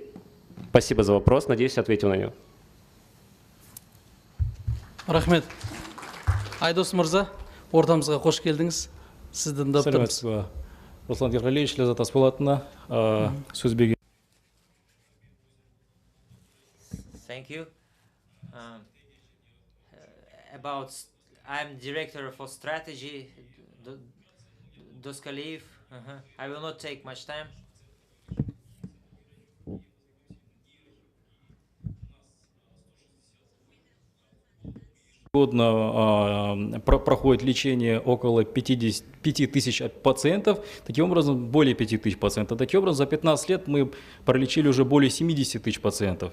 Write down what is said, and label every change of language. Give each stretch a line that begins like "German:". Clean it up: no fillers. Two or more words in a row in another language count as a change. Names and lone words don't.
Russian: Спасибо за вопрос, надеюсь, ответил на него.
Kazakh: Рахмет. Айдос Мырза, ортамызға қош келдіңіз. Сізді тыңдап тұрмыз. Руслан Гергалевич, Ляззат Асболатовна, сөз берген.
English: Thank you. about, I'm director for strategy, Doskaliyev. I will not take much time.
Russian: Ежегодно проходит лечение около 5 тысяч пациентов, таким образом более 5 тысяч пациентов. Таким образом, за 15 лет мы пролечили уже более 70 тысяч пациентов.